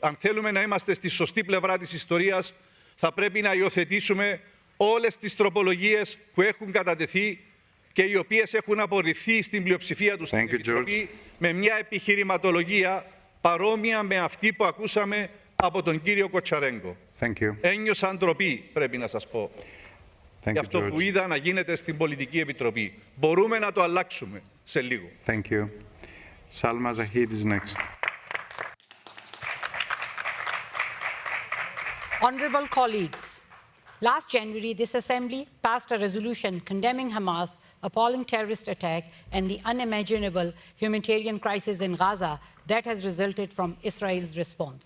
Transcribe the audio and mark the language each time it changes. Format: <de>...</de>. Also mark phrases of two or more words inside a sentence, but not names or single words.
<el>Αν θέλουμε να είμαστε στη σωστή πλευρά της ιστορίας, θα πρέπει να υιοθετήσουμε όλες τις τροπολογίες που έχουν κατατεθεί και οι οποίες έχουν απορριφθεί στην πλειοψηφία τους στην Επιτροπή με μια επιχειρηματολογία παρόμοια με αυτή που ακούσαμε από τον κύριο Κοτσαρέγκο. Ένιωσα ντροπή, πρέπει να σας πω, για αυτό που είδα να γίνεται στην Πολιτική Επιτροπή. Μπορούμε να το αλλάξουμε σε λίγο.</el> <en>Thank you. Salma Zahid is next. Honourable colleagues, Last January, this Assembly passed a resolution condemning Hamas' appalling terrorist attack and the unimaginable humanitarian crisis in Gaza that has resulted from Israel's response.</en>